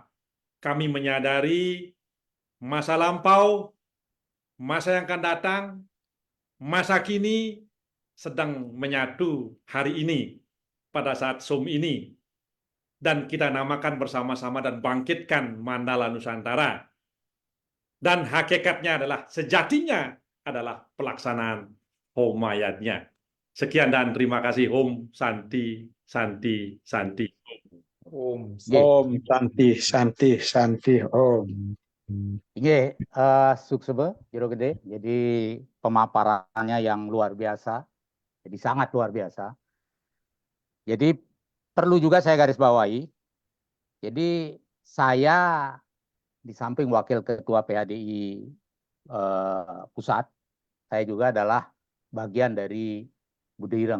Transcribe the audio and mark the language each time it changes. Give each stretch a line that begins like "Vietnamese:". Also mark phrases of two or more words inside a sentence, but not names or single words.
Indonesian: Kami menyadari masa lampau, masa yang akan datang, masa kini sedang menyatu hari ini pada saat Zoom ini. Dan kita namakan bersama-sama dan bangkitkan Mandala Nusantara. Dan hakikatnya adalah, sejatinya adalah pelaksanaan homayatnya. Sekian dan terima kasih.
Sanskrit: Om Santi, Santi, Santi. Om. Om Santi, Santi, Santi, Om.
Balinese: Nggih, suksebe jero gede.
Indonesian: Jadi pemaparannya yang luar biasa. Jadi sangat luar biasa. Jadi perlu juga saya garis bawahi. Jadi saya di samping wakil ketua PHDI pusat, saya juga adalah bagian dari Buddha Ireng.